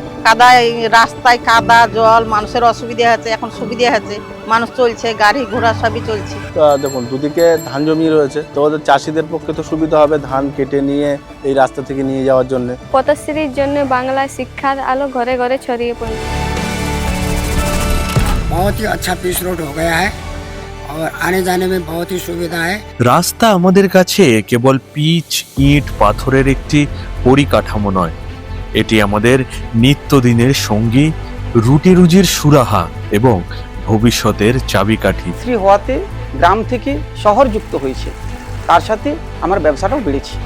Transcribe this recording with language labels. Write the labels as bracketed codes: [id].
[bn] কাদায় রাস্তায় কাদা জল, মানুষের অসুবিধা হচ্ছে, এখন সুবিধা হচ্ছে, মানুষ চলছে, গাড়ি ঘোড়া সবই চলছে। দেখুন, দুদিকে ধান জমি রয়েছে, তো ওদের চাষিদের পক্ষে তো সুবিধা হবে ধান কেটে নিয়ে এই রাস্তা থেকে নিয়ে যাওয়ার জন্য। পথশ্রীর জন্য বাংলা শিক্ষার আলো ঘরে ঘরে ছড়িয়ে পড়েছে। [hi] बहुत ही अच्छा पिच रोड हो गया है और आने जाने में बहुत ही सुविधा है। [bn] রাস্তা আমাদের কাছে কেবল পিচ, ইট, পাথরের একটি পরিকাঠামো নয়, এটি আমাদের নিত্যদিনের সঙ্গী, রুটি রুজির সুরাহা এবং ভবিষ্যতের চাবিকাঠি। শ্রী হওয়াতে গ্রাম থেকে শহর যুক্ত হয়েছে, তার সাথে আমার ব্যবসাটাও বেড়েছে।